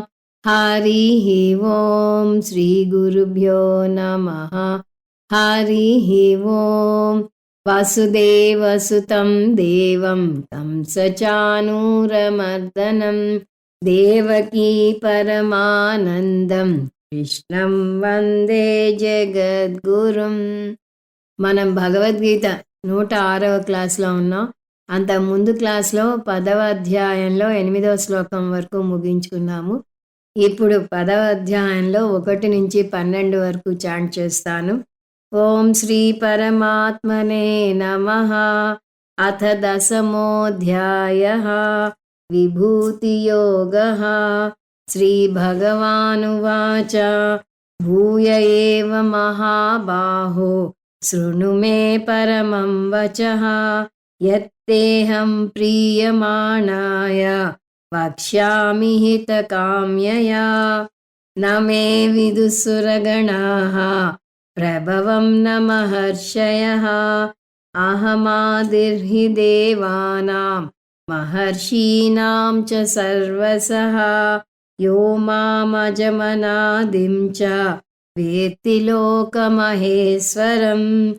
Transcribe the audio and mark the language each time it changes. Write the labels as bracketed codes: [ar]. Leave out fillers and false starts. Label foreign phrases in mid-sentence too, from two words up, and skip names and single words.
[sa] हरिः ओं श्रीगुरुभ्यो नमः। हरिः ओं वसुदेवसुतं देवं कंसचाणूरमर्दनं देवकी परमानन्दं కృష్ణం వందే జగద్గురుం. [te] మనం భగవద్గీత 106వ క్లాస్లో ఉన్నాం. అంత ముందు క్లాస్లో 10వ అధ్యాయంలో 8వ శ్లోకం వరకు ముగించుకున్నాము. ఇప్పుడు 10వ అధ్యాయంలో 1 నుంచి 12 వరకు చాంట్ చేస్తాను. [sa] ఓం శ్రీ పరమాత్మనే నమః. అథ దశమోऽధ్యాయః విభూతియోగః. श्रीभगवानुवाच भूय एव महाबाहो शृणु मे परमं वचः यत्तेऽहं प्रीयमाणाय वक्ष्यामि हितकाम्यया न मे विदुसुरगणाः प्रभवं न महर्षयः अहमादिर्हि देवानां महर्षीणां च सर्वसः यो मामजमनादिं च वेत्ति लोकमहेश्वरम्